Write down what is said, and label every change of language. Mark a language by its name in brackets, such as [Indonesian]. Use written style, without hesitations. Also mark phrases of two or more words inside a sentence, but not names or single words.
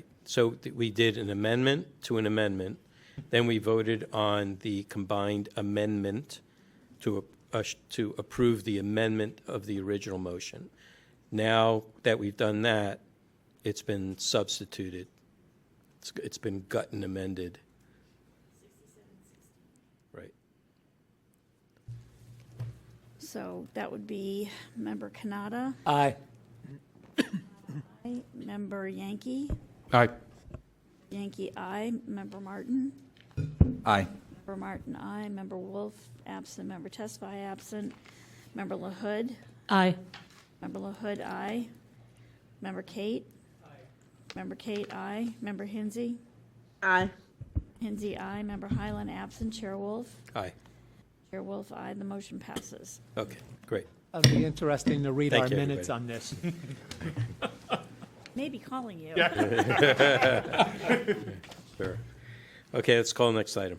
[English] So we did an amendment to an amendment, then we voted on the combined amendment to approve the amendment of the original motion. Now that we've done that, it's been substituted. It's been gut and amended. Right. So that would be Member Kanata, Aye. aye. Member Yankee, Aye. Yankee, aye. Member Martin, Aye. Member Martin, aye. Member Wolf, absent. Member Tesfaye, absent. Member LaHood, Aye. Member LaHood, aye. Member Kate, Member Kate, aye. Member Hinsey, Aye. Hensy, aye. Member Highland absent. Chair Wolf. Aye. Chair Wolf, aye. The motion passes. Okay, great. It'll be interesting to read Thank our you, minutes everybody. on this. Maybe calling you. Sure. Okay, let's call the next item.